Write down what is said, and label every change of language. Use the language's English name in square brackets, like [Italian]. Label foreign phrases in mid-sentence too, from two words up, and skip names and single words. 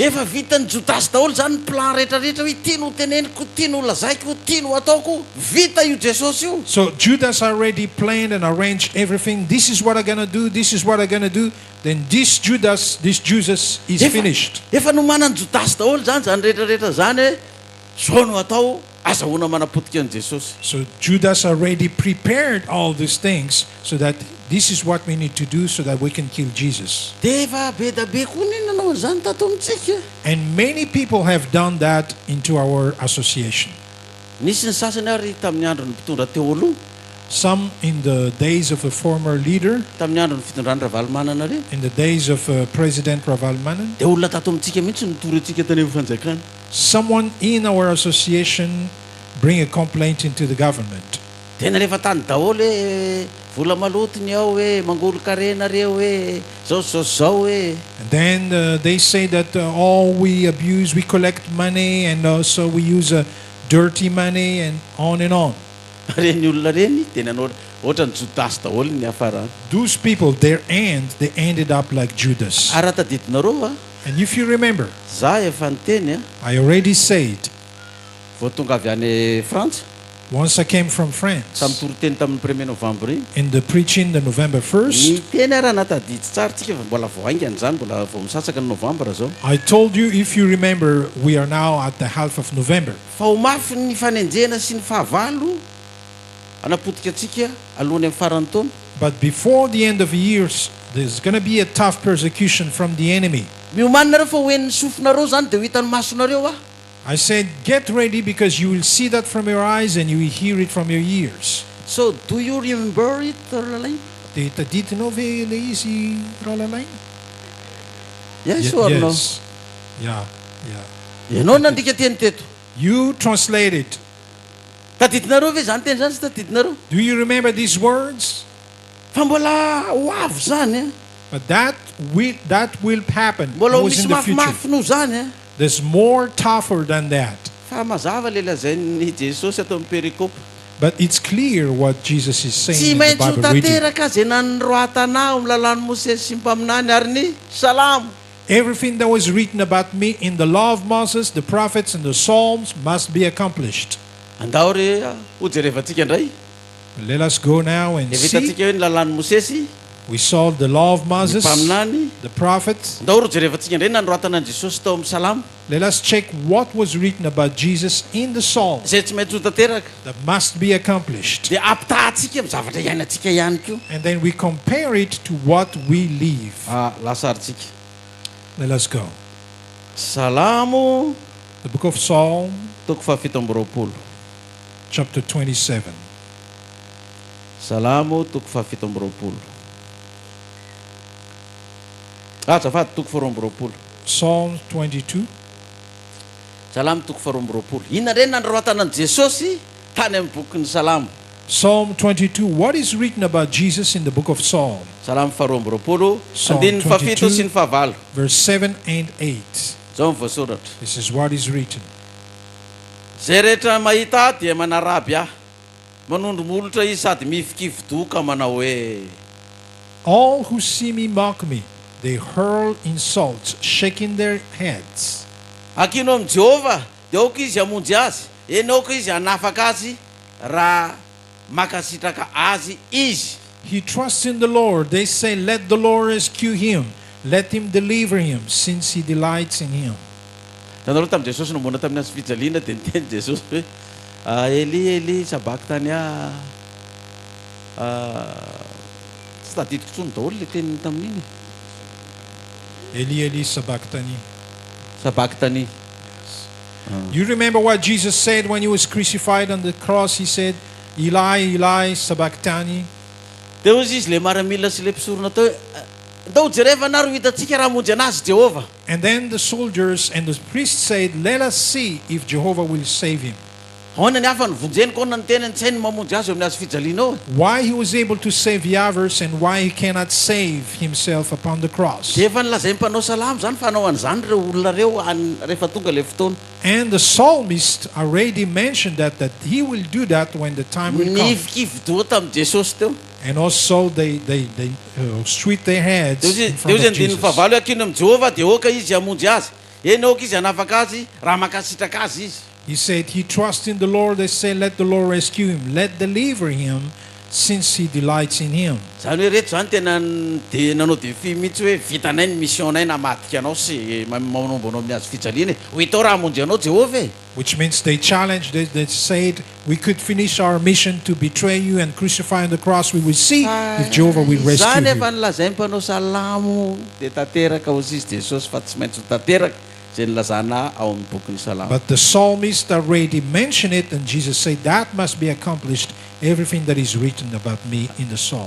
[Malagasy] efa vitany jodasy daholo zany ny plan rehetrarehetra hoe tia no teneniko tia no lazaiko tia no ataoko vita io jesosy io [English] So Judas already planned and arranged everything. This is what I'm going to do. This is what I'm going to do. Then this Jesus is finished. [Malagasy] efa no manany jodasy daholo zany rehetrarehetra zany zao no atao azahoana manapotika an' jesosy [English] So Judas already prepared all these things so that this is what we need to do so that we can kill Jesus. [Malagasy] dia efa be da be koa ny nanao an'izany tato amintsika [English] And many people have done that into our association. [Malagasy] nisy ny sasany ary tamin'ny andro ny mpitondra teo aloha [English] Some in the days of a former leader, [Malagasy] tamin'ny andro ny fitondrany ravalomanana reny [English] in the days of President Ravalmanan, [Malagasy] dia olona tato amintsika mihitsy nitory antsika tany amin'ny fanjakana [English] someone in our association bring a complaint into the government. [Malagasy] tena rehefa tany daholo hoe vola malotony ao hoe mangolo karena reo hoe zao hoe [English] And then they say that all we abuse, we collect money, and also we use dirty money, and on and on. [Malagasy] reny olona reny dia nanao ohatra ny jodasy daholo ny afarany [English] Those people, their end, they ended up like Judas. [Malagasy] ary tadidinareo a [English] And if you remember, [Malagasy] za efa niteny a [English] I already said, [Malagasy] vao tonga avy any frantsa [English] Once I came from France, [Malagasy] tamin'ny toriteny tamin'ny 1er novembre iny [English] in the preaching the November 1st, [Malagasy] ny teny raha natadidy tsara tsika fa mbola voaingany zany mbola vao misatsaka ny novambra zao [English] I told you, if you remember, we are now at the half of November. [Malagasy] fa ho mafy ny fanenjena sy ny fahavalo anapotika atsika alohan'ny amin'ny farany taona. [English] But before the end of the years, there's going to be a tough persecution from the enemy. [Malagasy] miomaninareo fa hoen'ny sofinareo zany dia ho hitan'ny masonareo ah. [English] I said, get ready, because you will see that from your eyes and you will hear it from your ears. So do you remember it lalay? [Malagasy] Dia tadidinao ve ilay izy rahalalay? [English] Yes or no? Yes. Yeah. [Malagasy] Ianao nandika teny teto. [English] You translate it. [Malagasy] Tadidinareo ve zany teny zany sy tadidinareo? [English] Do you remember these words? [Malagasy] Fa mbola ho avo zany [English] But that will happen. [Malagasy] mbola ho [English] Was [Malagasy] misy [English] in the future. [Malagasy] mafimafy no zany [English] There's more tougher than that. [Malagasy] fa mazava le lazainy Jesosy atao amin'ny perikopa. [English] But it's clear what Jesus is saying [Malagasy] Tsy [English] in the [Malagasy] maintsy ho [English] Bible reading. [Malagasy] tanteraka zay nany roa tanà amin'ny lalan'ny Mosesy sy ny mpaminany ary ny salamo. [English] Everything that was written about me in the law of Moses, the prophets, and the Psalms must be accomplished. [Malagasy] Andao re ho jerevantsika indray. [English] Let us go now and see. [Malagasy] Evitantsika hoe ny lalan'ny Mosesy, [English] We saw the law of [Malagasy] ny [English] Moses, [Malagasy] mpaminany. [English] the prophets. [Malagasy] Andao ro jerevantsika indray nanoratanan'i Jesosy tao amin'ny salamo. [English] Let us check what was written about Jesus in the Psalms [Malagasy] Zay tsy maintsy ho tanteraka. [English] that must be accomplished. [Malagasy] Dia ampitahantsika amin'ny zavatra iainantsika ihany koa. [English] And then we compare it to what we live. [Malagasy] Lasarintsika. [English] Let us go. [Malagasy] Salamo [English] The book of Psalm, [Malagasy] toko fahafito amby roapolo. [English] chapter 27. [Malagasy] Salamo toko fahafito amby roapolo. Azafady toko faharoa amby roapolo. [English] Psalm 22. [Malagasy] Salamo toko faharoa amby roapolo. Inona reny nandroatanan'i Jesosy tany amin'ny bokin'ny Salamo. [English] Psalm 22. What is written about Jesus in the book of Psalm? [Malagasy] Salamo faharoa amby roapolo, [English] Psalm [Malagasy] andininy fafito [English] 22. [Malagasy] sy ny fahavalo. [English] Verse 7 and 8. [Malagasy] Zao ny voasoratra. This is what is written. Zay rehetra mahita dia manaraby ahy. Manondro molotra izy sady mifikivi-doka manao hoe [English] All who see me mock me. They hurl insults, shaking their heads. [Malagasy] akino amin'i Jehova dia aoka izy hamonjy azy. Eny aoka izy hanafaka azy raha makasitraka azy izy. [English] He trusts in the Lord. They say, let the Lord rescue him. Let him deliver him, since he delights in him. [Malagasy] Tanareo tamin'i Jesosy nombona tamin'ny azy fijaliana dia niteny Jesosy hoe [Aramaic] Eli sabaka tany [Malagasy] tsy tadidiko tsony daholo le teny tamin'iny. [Aramaic] Eli, sabachthani. Sabaka tany. [English] You remember what Jesus said when he was crucified on the cross? He said, [Aramaic] Eli, Eli, sabachthani. [Malagasy] Dia ozy izy le maramila sy le mpisorona tao hoe ndao jereva naro hitatsika raha hamonjy anazy Jehova. [English] And then the soldiers and the priests said, let us see if Jehovah will save him. [Malagasy] Ahoana ny hafa nyvonjeny kona ny tenany tsy hainy mamonjy azy eo amin'ny azy fijaliana ao. [English] Why he was able to save the others and why he cannot save himself upon the cross. [Malagasy] Dia efa nilazay mpanao salamo zany fa hanao an'izany reo olona reo rehefa tonga le fotoana. [English] And the psalmist already mentioned that he will do that when the time will come. [Malagasy] Nifikivi-doha tamin'i Jesosy teo. [English] And also they sweet their heads [Malagasy] Dia [English] in [Malagasy] ozy [English] front of [Malagasy] andininy [English] Jesus. [Malagasy] fahavalo hoe akino amin'i Jehova dia aoka izy hamonjy azy. Eny aoka izy hanafaka azy raha makasitraka azy izy. [English] He said he trusts in the Lord. They say, let the Lord rescue him. Let deliver him, since he delights in him. [Malagasy] Zany hoe reto zany tena dia nanao défi mihitsy hoe vitanay ny mission-nay namadika anao sy manombo anao amin'ny azy fijaliana ho hitao raha hamonjy anao Jehova e. [English] Which means they challenged, they said, we could finish our mission to betray you and crucify on the cross. We will see if Jehovah will rescue [Malagasy] Zany efa [English] you. [Malagasy] nilazay mpanao salamo dia tanteraka ozy izy Jesosy fa tsy maintsy ho tanteraka zay nilazana ao amin'ny bokin'ny salamo. [English] But the psalmist already mentioned it, and Jesus said that must be accomplished, everything that is written about me in the psalm.